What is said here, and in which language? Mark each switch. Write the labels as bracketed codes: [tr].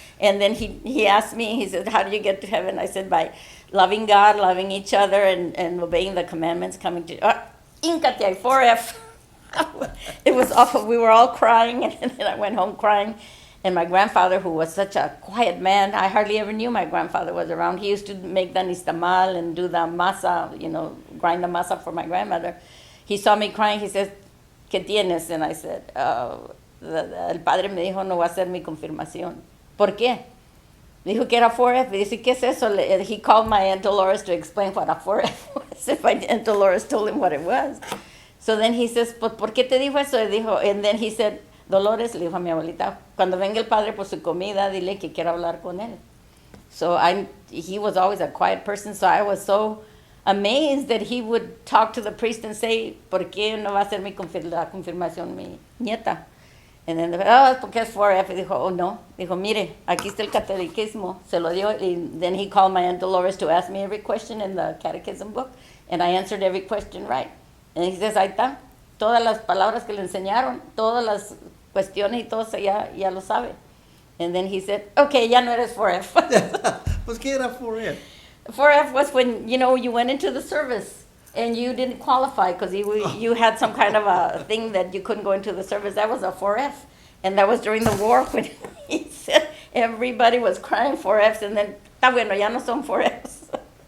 [en] And then he asked me, he said, how do you get to heaven? I said, by loving God, loving each other, and obeying the commandments, coming to, Inkate 4F. It was awful. We were all crying, and then I went home crying. And my grandfather, who was such a quiet man, I hardly ever knew my grandfather was around. He used to make the nistamal and do the masa, grind the masa for my grandmother. He saw me crying. He says, [es] ¿Qué tienes? [en] And I said, [es] el padre me dijo, no va a ser mi confirmación. ¿Por qué? Dijo que era 4F. Dice, ¿qué es eso? [en] He called my Aunt Dolores to explain what a 4F was. If my Aunt Dolores told him what it was. So then he says, [es] ¿por qué te dijo eso? [en] And then he said, [es] Dolores, le dijo a mi abuelita, cuando venga el padre por su comida, dile que quiero hablar con él. [en] So he was always a quiet person, so I was so amazed that he would talk to the priest and say, [es] ¿por qué no va a ser la confirmación mi nieta? [en] And then, [es] porque es 4F. Y dijo, oh no. Dijo, mire, aquí está el catequismo. Se lo dio. [en] And then he called my Aunt Dolores to ask me every question in the catechism book, and I answered every question right. And he says, [es] ahí está, todas las palabras que le enseñaron, todas las cuestiones y todo eso ya lo sabe. [en] And then he said, okay, [es] ya no eres 4F. Pues qué era 4F? [en] 4F was when, you went into the service and you didn't qualify because you had some kind of a thing that you couldn't go into the service. That was a 4F. And that was during the war when he said everybody was crying 4Fs, and then, [es] está bueno, ya no son 4Fs.